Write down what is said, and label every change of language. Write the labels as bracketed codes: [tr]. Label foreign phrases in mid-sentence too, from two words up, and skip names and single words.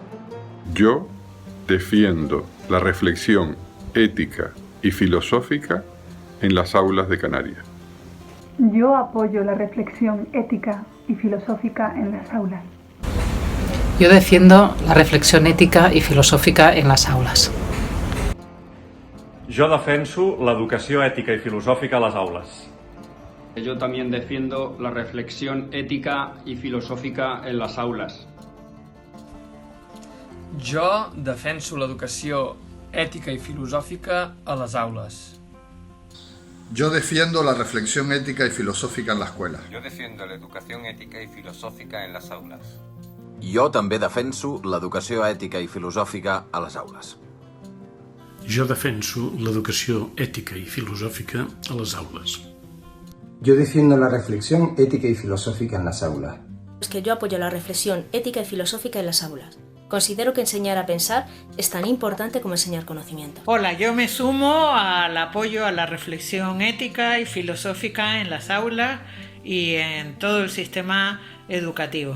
[es] Yo defiendo la reflexión ética y filosófica en las aulas de Canarias. Yo apoyo la reflexión ética y filosófica en las aulas. Yo defiendo la reflexión ética y filosófica en las aulas. [ca] Jo defenso l'educació ètica i filosòfica a les aules. [es] Yo también defiendo la reflexión ética y filosófica en las aulas. [ca] Jo defenso l'educació ètica i filosòfica a les aules. [es] Yo defiendo la reflexión ética y filosófica en la escuela. Yo defiendo la educación ética y filosófica en las aulas. [ca] Jo també defenso l'educació ètica i filosòfica a les aules. Jo defenso l'educació ètica i filosòfica a les aules. [es] Yo defiendo la reflexión ética y filosófica en las aulas. Es que yo apoyo la reflexión ética y filosófica en las aulas. Considero que enseñar a pensar es tan importante como enseñar conocimiento. Hola, yo me sumo al apoyo a la reflexión ética y filosófica en las aulas y en todo el sistema educativo.